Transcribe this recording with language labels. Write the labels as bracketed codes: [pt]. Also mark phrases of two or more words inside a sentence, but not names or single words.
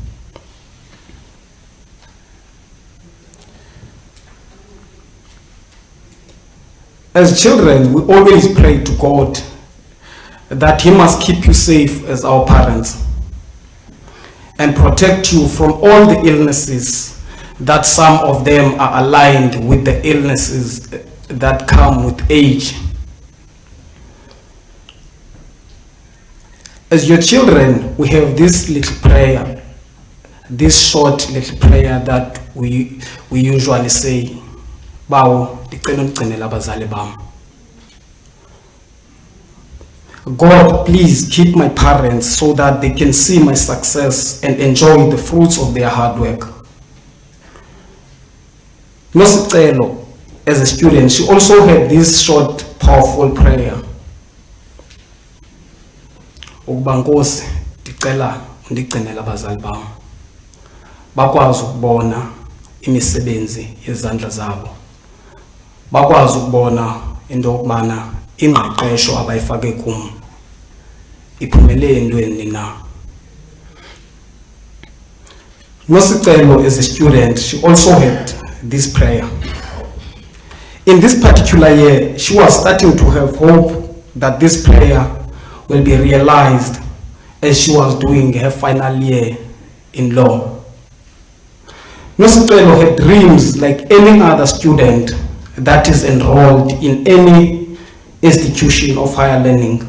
[en] As children, we always pray to God that He must keep you safe as our parents and protect you from all the illnesses that some of them are aligned with the illnesses that come with age. As your children, we have this little prayer, this short little prayer that we usually say, [xh] Bawo, ndicela ungcinela abazali bam. [en] God, please keep my parents so that they can see my success and enjoy the fruits of their hard work. Nosicelo, as a student, she also had this short, powerful prayer. [xh] Ukuba Nkosi, ndicela undigcinele abazali bam. Bakwazi ukubona imisebenzi yezandla zabo. Bakwazi ukubona into yokubana ingqeqesho abayifake kum iphumelele entweni na. [en] Nosicelo, as a student, she also had this prayer. In this particular year, she was starting to have hope that this prayer will be realized as she was doing her final year in law. Nosicelo had dreams like any other student that is enrolled in any institution of higher learning.